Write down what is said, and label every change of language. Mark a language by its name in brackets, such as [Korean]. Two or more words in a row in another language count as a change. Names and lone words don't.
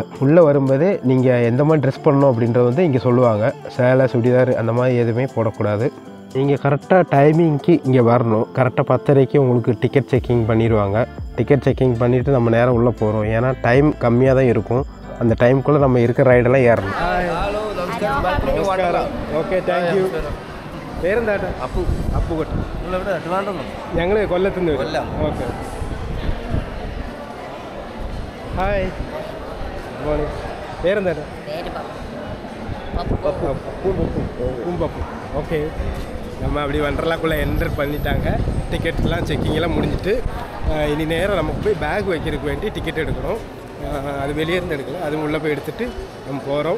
[Tamil] உள்ளே வரும்போதே நீங்கள் எந்த மாதிரி ட்ரெஸ் பண்ணணும் அப்படின்றத வந்து இங்கே சொல்லுவாங்க. சேலை, சுடிதார் அந்த மாதிரி எதுவுமே போடக்கூடாது. நீங்கள் கரெக்டாக டைமிங்க்கு இங்கே வரணும். கரெக்டாக 10:30க்கு உங்களுக்கு டிக்கெட் செக்கிங் பண்ணிடுவாங்க. டிக்கெட் செக்கிங் பண்ணிவிட்டு நம்ம நேரம் உள்ளே போகிறோம். ஏன்னா டைம் கம்மியாக தான் இருக்கும். அந்த டைமுக்குள்ளே நம்ம இருக்கிற ரைடெல்லாம் ஏறணும். [English] Okay, thank you. [Malayalam] പേരെന്താ? അപ്പു കൊട്ട. ഞങ്ങൾ കൊല്ലത്തുനിന്ന് വരും. [English] Okay, hi, good morning. [Malayalam] പേരെന്താ? [Tamil] பப்பு. ஓகே, நம்ம அப்படி வண்டர்லாக்குள்ளே என்டர் பண்ணிட்டாங்க. டிக்கெட்லாம் செக்கிங்கெல்லாம் முடிஞ்சிட்டு இனி நேரம் நமக்கு போய் [English] bag vaikkiRadhukku [Tamil] வேண்டி டிக்கெட் எடுக்கணும். அது வெளியே இருந்து எடுக்கல, அது உள்ளே போய் எடுத்துகிட்டு நம்ம போகிறோம்.